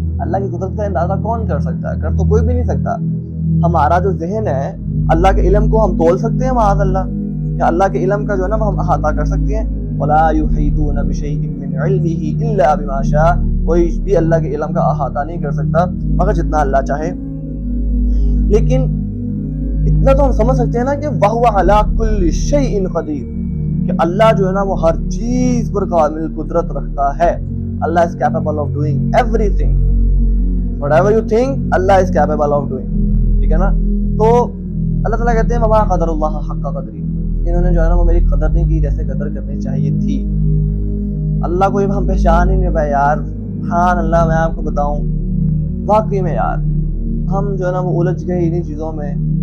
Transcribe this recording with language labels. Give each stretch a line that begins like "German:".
Urdu: اللہ کی قدرت کا اندازہ کون کر سکتا ہے؟ کر تو کوئی بھی نہیں سکتا. ہمارا جو ذہن ہے، اللہ کے علم کو ہم تول سکتے ہیں معاذ اللہ؟ کہ اللہ کے علم کا جو ہے نا وہ ہم احاطہ کر سکتے ہیں؟
Arabic: وَلَا يُحِيطُونَ بِشَيْءٍ مِّنْ عِلْمِهِ إِلَّا بِمَا شَاءَ.
Urdu: کوئی بھی اللہ کے علم کا احاطہ نہیں کر سکتا مگر جتنا اللہ چاہے. لیکن اتنا تو ہم سمجھ سکتے ہیں نا کہ
Arabic: وَهُوَ عَلَىٰ كُلِّ شَيْءٍ قَدِيرٌ،
Urdu: کہ اللہ جو ہے نا وہ ہر چیز پر کامل قدرت رکھتا ہے.
English: اللہ is capable of doing everything. Whatever you think, Allah is capable of doing.
Urdu: ٹھیک ہے نا؟ تو اللہ تعالیٰ کہتے ہیں
Arabic: وَمَا قَدَرُ اللَّهَ حَقَّ قَدْرِهِ،
Urdu: انہوں نے جو ہے نا وہ میری قدر نہیں کی جیسے قدر کرنی چاہیے تھی. اللہ کو ہم پہچان ہی نہیں پائے یار. سبحان اللہ، میں آپ کو بتاؤں واقعی میں یار ہم جو ہے نا وہ الجھ گئے انہیں چیزوں میں.